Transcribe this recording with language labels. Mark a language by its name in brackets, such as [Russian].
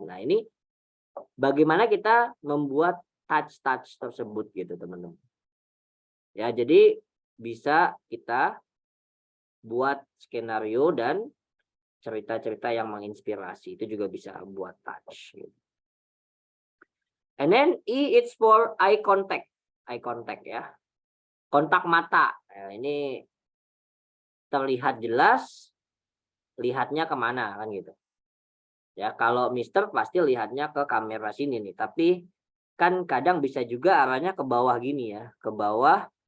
[Indonesian] Nah, ini bagaimana kita membuat touch-touch tersebut gitu, teman-teman. Ya, jadi bisa kita buat skenario dan cerita-cerita yang menginspirasi. Itu juga bisa buat touch gitu. [English] And then E, it's for eye contact. [Indonesian] Eye contact ya. Kontak mata. Nah, ini terlihat jelas, lihatnya kemana kan gitu. Ya, kalau Mister pasti lihatnya ke kamera sini nih. Tapi kan kadang bisa juga arahnya ke bawah gini ya, ke bawah.